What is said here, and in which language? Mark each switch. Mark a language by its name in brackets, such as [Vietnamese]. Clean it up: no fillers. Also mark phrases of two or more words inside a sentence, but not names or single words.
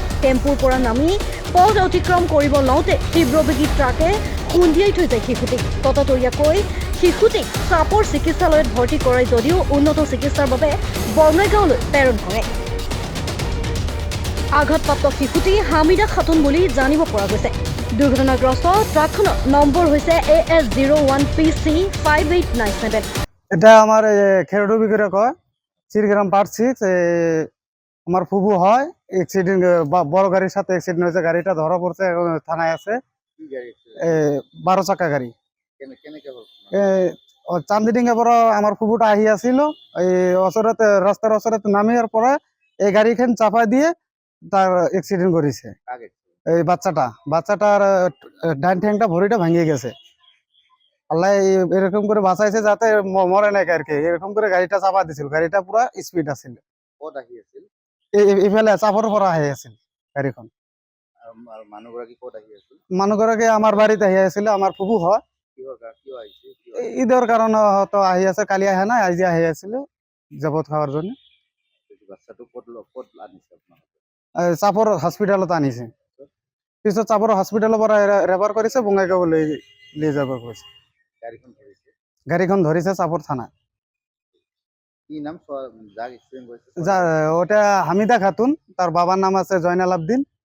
[Assamese] টেম্পুৰ পৰা নামি পথ অতিক্ৰম কৰিব লওঁতে তীব্ৰবেগী ট্ৰাকে খুন্দিয়াই থৈ যায় শিশুটিক। ততাতৈয়াকৈ শিশুটিক চাপৰ চিকিৎসালয়ত ভৰ্তি কৰাই যদিও উন্নত চিকিৎসাৰ বাবে বঙাইগাঁৱলৈ প্ৰেৰণ কৰে। আঘাতপ্ৰাপ্ত শিশুটি হামিদা খাতুন বুলি জানিব পৰা গৈছে। দুৰ্ঘটনাগ্ৰস্ত ট্ৰাকখনৰ নম্বৰ হৈছে AS01PC 5897। [Bangla] এটা আমার খেরডুবি করে কয় চিরগ্রাম পার্ট 6 আমার ফুবু হয় অ্যাক্সিডেন্ট বড় গাড়ির সাথে অ্যাক্সিডেন্ট হয়েছে। গাড়িটা ধরা পড়ছে, থানায় আছে। 12 চাকা গাড়ি চান্দিডিঙ্গা পর আমার ফুবুটা আহি আসিল। এই ওচরতে রাস্তার ওচরতে নামিয়ার পরে এই গাড়িখান চাপা দিয়ে তার অ্যাক্সিডেন্ট করেছে। এই বাচ্চাটার ডান ঠ্যাংটা ভরিটা ভাঙিয়ে গেছে। আল্লাহ এরকম করে বাঁচাইছে যাতে মরে নাই আর কি। এরকম করে গাড়িটা চাপা দিছিল। গাড়িটা পুরা স্পিড আছিল। ইফালে চাপর পরা আহি আছিল গাড়িখন। মানুহগৰাকী আমার বাড়িতে আহি আছিল। আমার ফুবু হয়। ঈদের কারণে হয়তো আহি আছে। কালি আহে নাই, আজি আহি আছিল জবত খাওয়ার জন্য। চাপর হসপিটালত আনিছে। পিছত চাপর হসপিটালৰ পৰা রেফার করেছে, বঙাইগাঁও লিয়ে যাব কৈছে। গাড়িখন ধরেছে চাপর থানা। ওটা হামিদা খাতুন, তার বাবার নাম আছে জয়নাল আবদিন।